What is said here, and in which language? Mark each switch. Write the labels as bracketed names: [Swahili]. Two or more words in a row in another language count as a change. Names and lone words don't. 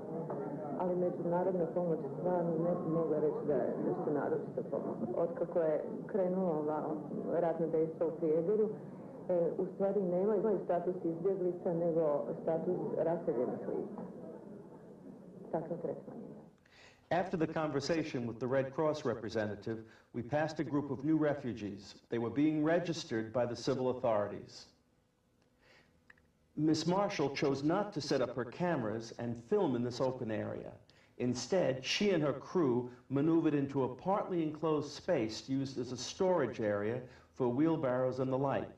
[Bosnian] Ali međunarodna pomoć stvarno ne bi mogla reći da je nešto naročito pomoć. Otkako je krenulo ova ratna dejstva u Prijedoru, u stvari nemaju status izbjeglica, nego status raseljenih lica. Takav tretman. [English] After the conversation with the Red Cross representative, we passed a group of new refugees. They were being registered by the civil authorities. Miss Marshall chose not to set up her cameras and film in this open area. Instead, she and her crew maneuvered into a partly enclosed space used as a storage area for wheelbarrows and the like.